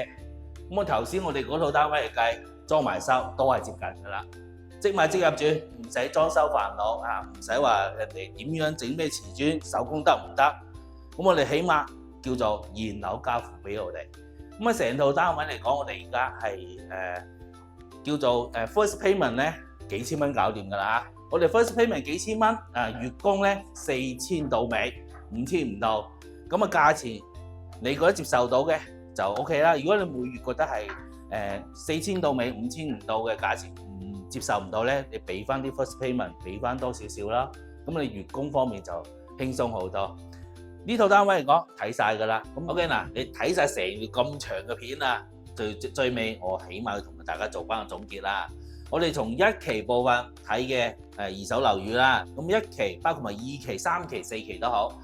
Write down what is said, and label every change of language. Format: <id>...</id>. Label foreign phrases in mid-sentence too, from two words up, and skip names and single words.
<yue>咁我頭先我哋嗰套單位嚟計，裝埋修都係接近㗎啦，即買即入住，唔使裝修煩惱啊，唔使話人哋點樣整咩瓷磚，手工得唔得？咁我哋起碼叫做現樓交付俾我哋。咁啊成套單位嚟講，我哋而家係叫做</yue> <en>first payment</en> <yue>咧幾千蚊搞掂㗎啦。我哋</yue> <en>first payment</en> <yue>幾千蚊，月供咧4000到尾，5000唔到。咁啊價錢你覺得接受到嘅？就 OK 啦。如果你每月覺得係4000到尾5000唔到嘅價錢唔接受唔到咧，你俾翻啲</yue> <en>first payment，</en> <yue>俾翻多少少啦。咁你月供方面就輕鬆好多。呢套單位嚟講睇晒㗎啦。咁 OK 嗱，你睇晒成條咁長嘅片啊，最尾我起碼要同大家做翻個總結啦。我哋從1期部分睇嘅二手樓宇啦，咁1期包括埋2期、3期、4期都好。</yue>